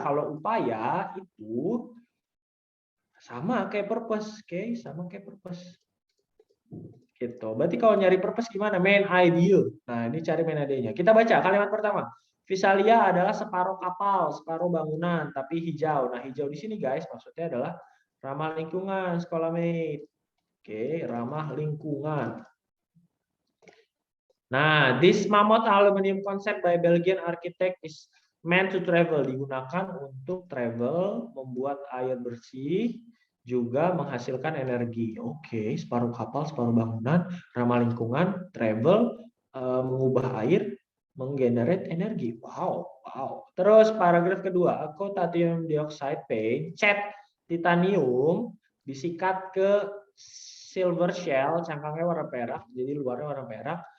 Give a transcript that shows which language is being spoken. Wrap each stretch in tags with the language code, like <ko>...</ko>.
<id>Kalau upaya itu sama kayak purpose, oke? Sama kayak purpose. Gitu. Berarti kalau nyari purpose gimana? Main idea. Nah, ini cari main idenya. Kita baca kalimat pertama. Visalia adalah separuh kapal, separuh bangunan, tapi hijau. Nah, hijau di sini guys, maksudnya adalah ramah lingkungan, sekolah mate. Oke, ramah lingkungan.</id> <en>Nah, this mammoth aluminium concept by Belgian architect is meant to travel.</en> <id>Digunakan untuk travel, membuat air bersih, juga menghasilkan energi. Oke, separuh kapal, separuh bangunan, ramah lingkungan, travel, mengubah air, menggenerate energi. Wow, wow. Terus paragraf kedua, titanium dioxide paint, cat titanium disikat ke silver shell, cangkangnya warna perak, jadi luarnya warna perak.</id>